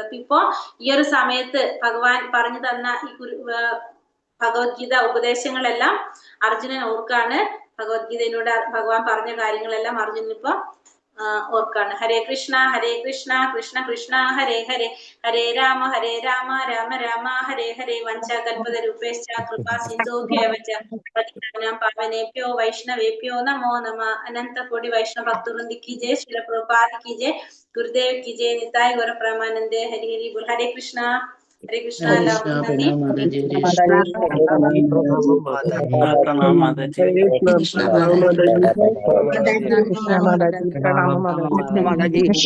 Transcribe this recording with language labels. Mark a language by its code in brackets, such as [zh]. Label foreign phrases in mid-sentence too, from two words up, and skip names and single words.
[ml] അപ്പൊ ഇപ്പോ ഈ ഒരു സമയത്ത് ഭഗവാൻ പറഞ്ഞു തന്ന ഈ ഭഗവത്ഗീത ഉപദേശങ്ങളെല്ലാം അർജുനൻ ഓർക്കാണ്. ഭഗവത്ഗീതയിലൂടെ ഭഗവാൻ പറഞ്ഞ കാര്യങ്ങളെല്ലാം അർജുനൻ ഇപ്പൊ ഓർക്കാണ്. [sa] ഹരേ കൃഷ്ണ കൃഷ്ണ കൃഷ്ണ ഹരേ ഹരേ, ഹരേ രാമ രാമ രാമ ഹരേ ഹരേ. വഞ്ചകൽപതരൂപേശ്ച കൃപാ സിന്ധുഭ്യേവ ച പതിതാനാം പാവനേഭ്യോ വൈഷ്ണവേഭ്യോ നമോ നമഃ. അനന്തകോടി വൈഷ്ണവ ഭക്തവൃന്ദ [hi] की जय, [sa] श्रील प्रभुपाद [hi] की जय, [sa] गुरुदेव [hi] की जय, [sa] निताय गौर प्रेमानंदे. हरि हरि बोल. हरे कृष्णा [ml] എല്ലാവർക്കും നന്ദി. പ്രണാം മാതാജി. മാതാജി.